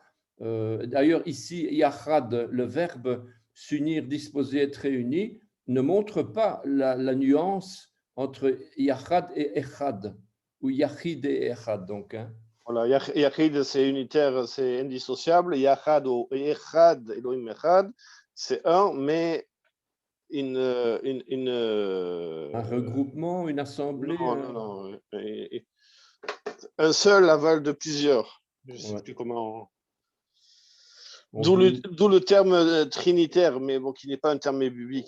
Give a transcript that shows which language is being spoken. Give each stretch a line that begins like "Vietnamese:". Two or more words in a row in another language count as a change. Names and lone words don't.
French: D'ailleurs, ici, yachad, le verbe s'unir, disposer, être réuni, ne montre pas la nuance entre yachad et echad, ou yachid et echad, donc. Hein. Voilà, yachid, c'est unitaire, c'est indissociable. Yachad ou echad,
Hebrew: אלוהים אחד,
French: c'est un, mais un regroupement, une assemblée. Non. Un seul aval de plusieurs. Je ne sais plus comment. D'où le terme trinitaire, mais bon, qui n'est pas un terme biblique.